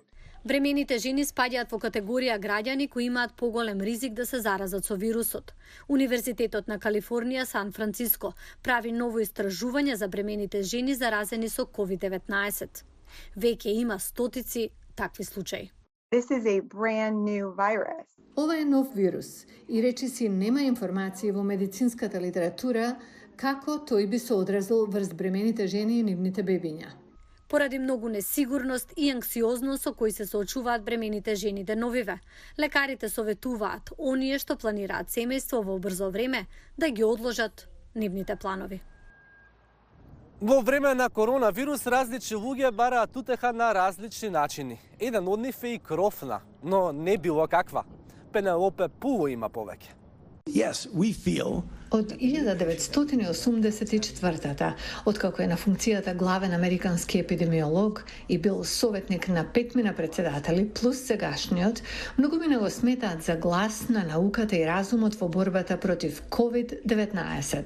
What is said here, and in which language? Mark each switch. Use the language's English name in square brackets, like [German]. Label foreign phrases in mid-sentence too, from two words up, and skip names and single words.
[Macedonian] Бремените жени спаѓаат во категорија граѓани кои имаат поголем ризик да се заразат со вирусот. Универзитетот на Калифорнија Сан Франциско прави ново истражување за бремените жени заразени со COVID-19. Веќе има стотици такви случаи. [English] This is a brand new virus. [Macedonian] Ова е нов вирус и речиси нема информации во медицинската литература како тој би се одразил врз бремените жени и нивните бебиња. Поради многу несигурност и анксиозност со кои се соочуваат бремените жени деновиве, лекарите советуваат оние што планираат семејство во брзо време да ги одложат нивните планови. Во време на коронавирус различни луѓе бараат утеха на различни начини. Еден од нив е и кровна, но не било каква. Пенелопе Пуло има повеќе. [English] Yes, we feel [Macedonian] Од 1984-та, откако е на функцијата главен американски епидемиолог и бил советник на 5 председатели плюс сегашниот, многумина го сметаат за глас на науката и разумот во борбата против COVID-19.